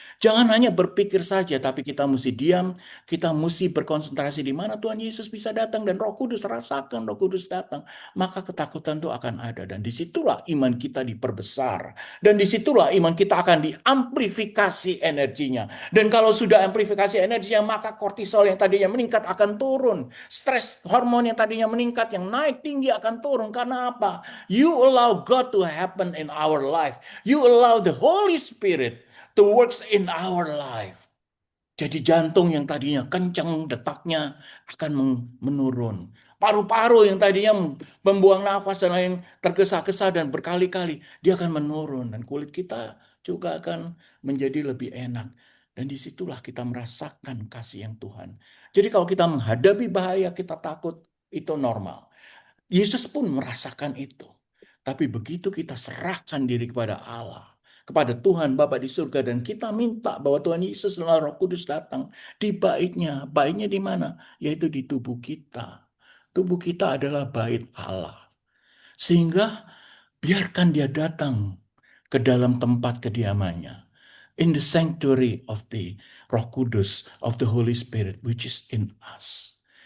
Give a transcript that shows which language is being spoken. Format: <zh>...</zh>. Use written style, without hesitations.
<id>Jangan hanya berpikir saja, tapi kita mesti diam, kita mesti berkonsentrasi di mana Tuhan Yesus bisa datang dan Roh Kudus, rasakan Roh Kudus datang. Maka ketakutan itu akan ada dan disitulah iman kita diperbesar. Dan disitulah iman kita akan diamplifikasi energinya. Dan kalau sudah amplifikasi energinya, maka kortisol yang tadinya meningkat akan turun. Stres hormon yang tadinya meningkat, yang naik tinggi akan turun. Karena apa?</id> <en>You allow God to happen in our life. You allow the Holy Spirit to works in our life.</en> <id>Jadi jantung yang tadinya kencang detaknya akan menurun. Paru-paru yang tadinya membuang nafas dan lain tergesa-gesa dan berkali-kali, dia akan menurun. Dan kulit kita juga akan menjadi lebih enak. Dan disitulah kita merasakan kasih yang Tuhan. Jadi kalau kita menghadapi bahaya, kita takut, itu normal. Yesus pun merasakan itu. Tapi begitu kita serahkan diri kepada Allah, kepada Tuhan Bapa di surga, dan kita minta bahwa Tuhan Yesus dan Roh Kudus datang di baitnya. Baitnya di mana? Yaitu di tubuh kita. Tubuh kita adalah bait Allah. Sehingga biarkan dia datang ke dalam tempat kediamannya.</id> <en>In the sanctuary of the Roh Kudus, of the Holy Spirit, which is in us.</en>